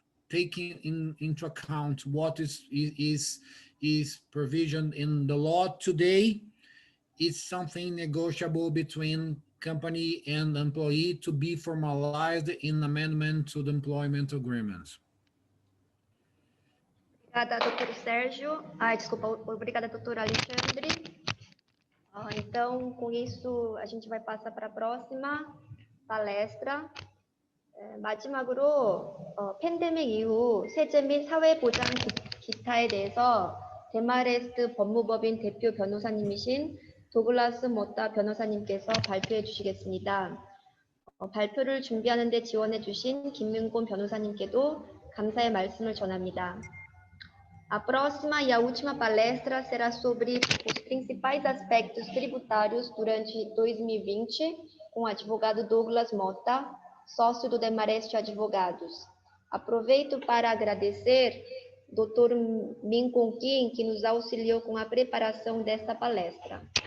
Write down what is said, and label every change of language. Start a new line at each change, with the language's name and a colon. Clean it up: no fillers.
English: taking into account what is provisioned in the law today, it's something negotiable between company and employee to be formalized in amendment to the employment agreement.
Portuguese: Obrigada, doutor Sérgio. Ai, desculpa, obrigada, doutor Alexandre. Então, com isso, a gente vai passar para a próxima palestra.
Korean: 마지막으로 팬데믹 이후 세제 및 사회보장 기타에 대해서 데마레스트 법무법인 대표 변호사님이신 도글라스 모타 변호사님께서 발표해 주시겠습니다. 발표를 준비하는 데 지원해 주신 김민곤 변호사님께도 감사의 말씀을 전합니다.
Portuguese: A próxima e a última palestra será sobre os principais aspectos tributários durante 2020, com o advogado Douglas Mota, sócio do Demarest Advogados. Aproveito para agradecer Dr. Min Kon Kim, que nos auxiliou com a preparação desta palestra.